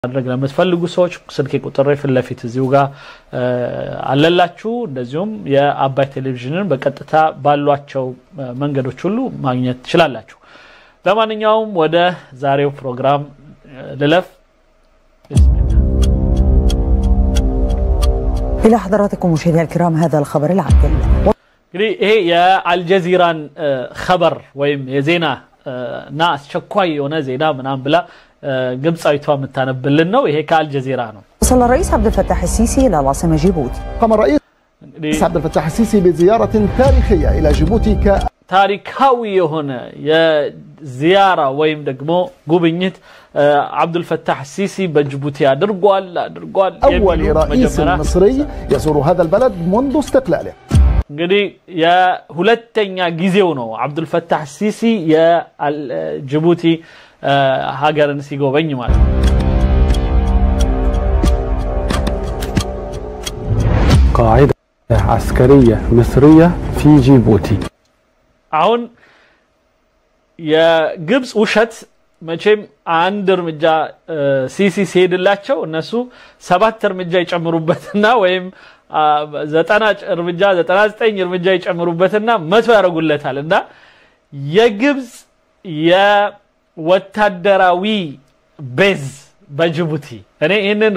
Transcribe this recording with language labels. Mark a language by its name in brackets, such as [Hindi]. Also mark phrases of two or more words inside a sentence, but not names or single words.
[Amharic] ማድረግ ለምትፈልጉ ሰዎች ስልክ ቁጥሬ ፍለፊት እዚሁ ጋር አለላችሁ እንደዚሁም የአባይ ቴሌቪዥንን በቀጥታ ባሏቸው መንገዶች ሁሉ ማግኘት ትችላላችሁ ለማንኛውም ወደ ዛሬው ፕሮግራም ልለፍ [Arabic] إلى حضراتكم مشاهدينا الكرام هذا الخبر العاجل [Amharic] እንግዲህ ይሄ የአልጀዚራን خبر ወይም የዜና ና አስቸኳይ የሆነ ዜና ምናምን ብላ ግብጻዊቷ መታነብልን ነው ይሄ ከአልጀዚራ ነው [Arabic] وصل الرئيس عبد الفتاح السيسي إلى العاصمة جيبوتي قام الرئيس عبد الفتاح السيسي بزيارة تاريخية إلى جيبوتي [Amharic] تاريخاوي የሆነ የዚያራ ወይም ደግሞ ጉብኝት عبد الفتاح السيسي بجيبوتي አድርጓል [Arabic] أول رئيس مصري يزور هذا البلد منذ استقلاله [Amharic] እንግዲህ የሁለተኛ ጊዜው ነው عبد الفتاح السيسي የጅቡቲ ሀገርን ሲጎበኝ ማለት ነው [Arabic] قاعدة عسكرية مصرية في جيبوتي [Amharic] አሁን የግብጽ ውሸት መቼም አንድ እርምጃ ሲሲ ሲሄድላቸው እነሱ 7 እርምጃ ይጨምሩበትና ወይም 90 እርምጃ 99 እርምጃ ይጨምሩበትና 100 ያረጉለታልና የግብጽ የወታደራዊ ቤዝ በጅቡቲ እኔ ይሄንን